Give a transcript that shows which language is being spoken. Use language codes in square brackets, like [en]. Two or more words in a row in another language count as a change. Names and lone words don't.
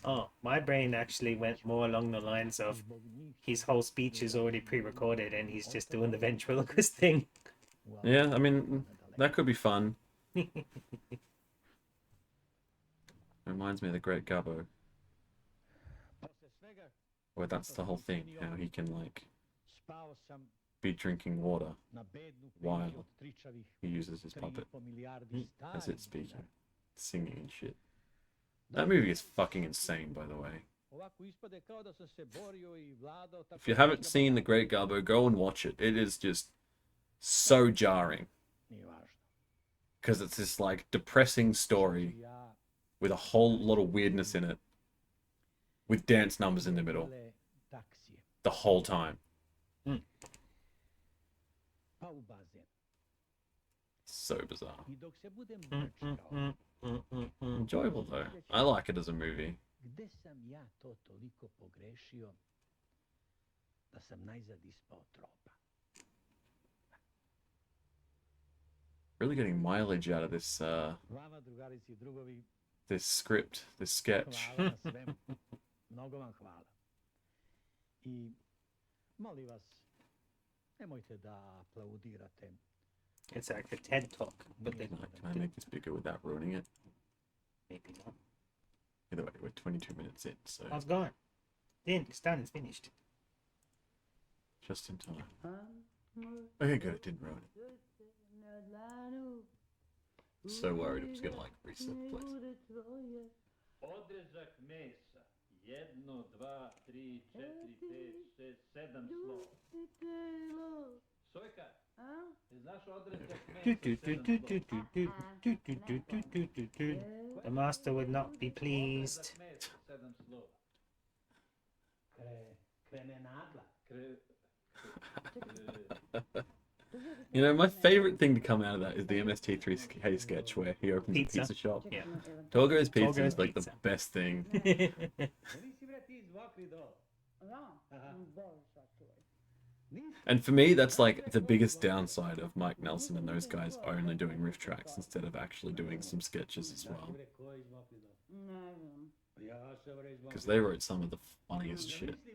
[en] Oh, my brain actually went more along the lines of his whole speech is already pre-recorded and he's just doing the ventriloquist thing. Yeah, I mean, that could be fun. Reminds me of the Great Gabbo, [sr] Posle svega [en] where that's the whole thing, how he can, like, [sr] spao sam [en] be drinking water. [sr] na bednu [en] Wow. [sr] penziju od tričavih [en] He uses his puppet [sr] 3,5 milijardi [en] as [sr] starih [en] it's speaking, [sr] dinara. [en] singing and shit. That movie is fucking insane, by the way. [sr] Ovako ispade kao da sam se borio i vladao tako... [en] If you haven't seen The Great Gabbo, go and watch it. It is just so jarring. [sr] Nije važno. [en] Because it's this, like, depressing story [sr] Ja... [en] with a whole lot of weirdness in it. With dance numbers in the middle. [sr] bile taksije, [en] The whole time. [sr] pa u bazen. [en] So bizarre. [sr] I dok se budem brčkao, [en] Enjoyable, though. I like it as a movie. [sr] gde sam ja to toliko pogrešio da sam najzad ispao tropa. [en] Really getting mileage out of this [sr] Vama, drugarici i drugovi, [en] this script, this sketch. [sr] hvala na svemu. Mnogo vam hvala. I molim vas, nemojte da aplaudirate. [en] It's like a TED talk, but then Can I make this bigger without ruining it? maybe not. Either way, we're 22 minutes in, so I was gone. Then it's done. It's finished. just in time. Okay, good. It didn't ruin it. So worried it was gonna like reset the place. [sr] Odrezak mesa. 1, 2, 3, 4, 5, 6, 7 slova. Sojka, znaš odrezak mesa? [en] The master would not be pleased. [sr] 7 slova. Kremenadla. [en] You know, my favorite thing to come out of that is the MST3K sketch where he opens Pizza. a pizza shop. Yeah. Torgo's pizza Torgo's is like pizza. the best thing. [sr] Nisi bre ti izvokli dol. [en] And for me, that's like the biggest downside of Mike Nelson and those guys only doing riff tracks instead of actually doing some sketches as well. Because they wrote some of the funniest shit.